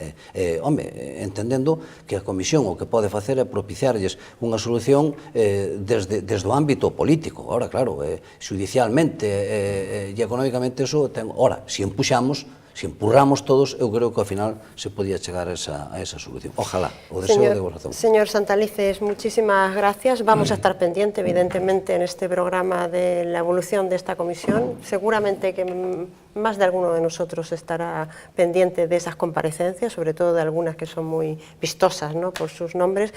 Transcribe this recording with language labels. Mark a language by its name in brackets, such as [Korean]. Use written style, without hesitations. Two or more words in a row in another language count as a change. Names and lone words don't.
[Galician] Entendendo que a Comisión o que pode facer é propiciarlles unha solución desde o ámbito político. [Spanish] Ahora, claro, judicialmente e económicamente eso ten... [Galician] Ora, se empuxamos, se empurramos todos, eu creo que ao final se podía chegar a esa solución. Ojalá, o deseo de vos razón. [Spanish] Señor Santalices, muchísimas gracias. Vamos a estar pendiente, evidentemente, en este programa de la evolución de esta comisión. Seguramente que más de alguno de nosotros estará pendiente de esas comparecencias, sobre todo de algunas que son muy vistosas, ¿no?, por sus nombres.